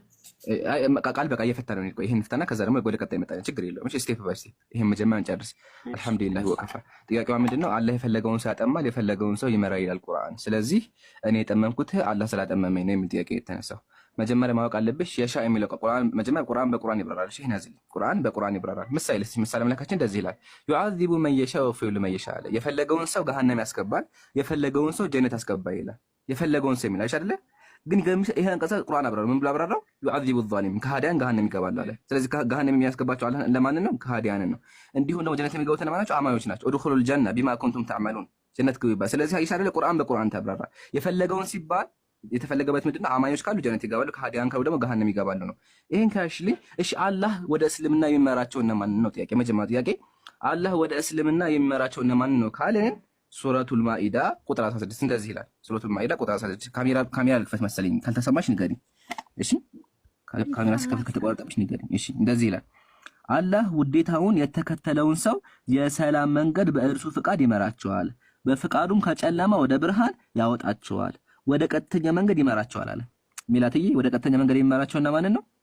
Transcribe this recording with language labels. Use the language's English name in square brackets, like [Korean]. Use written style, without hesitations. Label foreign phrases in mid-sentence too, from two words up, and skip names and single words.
[Amharic] አይ ቃል በቃ እየፈታ ነው። ይሄን ፍታና ከዛ ደግሞ ወደ ቀጣይ መጣ። ችግር የለውም። እሺ [English] step by step [Amharic] ይሄን መጀመሪያ እንጨርስ። [Arabic] الحمد لله وكفى። [Amharic] ጥያቄዋ ምንድነው? አላህ የፈለገውን ሰው ያጠማል፣ የፈለገውን ሰው ይመራል ይላል ቁርአን። ስለዚህ እኔ የጠመምኩት አላህ ስላጠመመኝ ነው የሚል ጥያቄ የተነሳው። መጀመሪያ ማወቅ አለብሽ የሻ የሚለው ቁርአን መጀመሪያ ቁርአን በቁርአን ይብራራል። እሺ ነዚህ ቁርአን በቁርአን ይብራራል። ምሳሌ አምላካችን እንደዚህ ይላል [Arabic] يعذب من يشاء ويغفر لمن يشاء [Amharic] አለ። የፈለገውን ሰው ገሃነም ያስገባል፣ የፈለገውን ሰው ጀነት ያስገባል ይላል። የፈለገውን ሰው ይላል አይደለ? ግን ይሄ አንቀጽ ቁርአን አብራራው ምን ብሎ አብራራው? [Arabic] يعذب الظالمين [Amharic] ከሃዲያን ገሃነም ይገባሉ አለ። ስለዚህ ገሃነም የሚያስገባቸው አላህ ለማን ነው? ከሃዲያንን ነው። እንዲሁም ደግሞ ጀነት የሚገቡት ለማናቸው? አማኞች ናቸው። [Arabic] ادخلوا الجنة بما كنتم تعملون [Amharic] ጀነት ግቡ ይባል። ስለዚህ አይሻለ ቁርአን በቁርአን ተብራራ። የፈለገውን ሲባል የተፈለገበት ምንድነው? አማኞች ካሉ ጀነት ይገባሉ፣ ከሃዲያን ካሉ ደግሞ ገሃነም ይገባሉ ነው። ይሄን ካሽሊ እሺ አላህ ወደ እስልምና የሚመራቸው እነማን ነው? ጥያቄ መጀመሪያ ጥያቄ አላህ ወደ እስልምና የሚመራቸው እነማን ነው ካለን ሱረቱል ማኢዳ ቁጥር 16 እንደዚህ ይላል። ሱረቱል ማኢዳ ቁጥር 16 ካሜራ ልክፈት መሰለኝ ካልተሰማሽ ንገሪኝ። እሺ ካሜራ ስከፍት ከተቋረጠብሽ ንገሪኝ። እሺ እንደዚህ ይላል አላህ ውዴታውን የተከተለውን ሰው የሰላም መንገድ በእርሱ ፍቃድ ይመራቸዋል፣ በፍቃዱም ከጨለማ ወደ ብርሃን ያወጣቸዋል፣ ወደ ቀጥተኛ መንገድ ይመራቸዋል አለ። ሚላትዬ ወደ ቀጥተኛ መንገድ የሚመራቸው እና ማንን ነው?